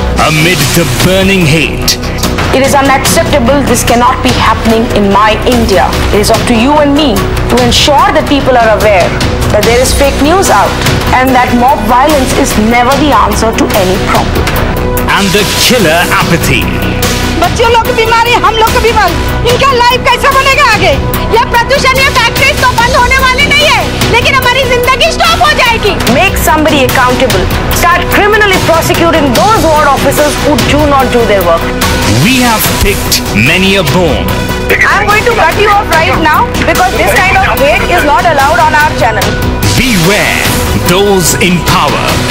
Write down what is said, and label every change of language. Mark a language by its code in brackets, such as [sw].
[en] Amid the burning hate. It is unacceptable. This cannot be happening in my India. It is up to you and me to ensure that people are aware that there is fake news out and that mob violence is never the answer to any problem. And the killer apathy. [hi] बच्चों लोग की बीमारी, हम लोग की बीमारी, इनका life कैसे बनेगा आगे? ये प्रदूषण, ये फैक्ट्रीज तो बंद होने वाली नहीं है, लेकिन हमारी जिंदगी स्टॉप हो जाएगी. [en] Make somebody accountable. Start criminally prosecuting those ward officers who do not do their work. We have picked many a bone. I'm going to cut you off right now because this kind of hate is not allowed on our channel. Beware those in power.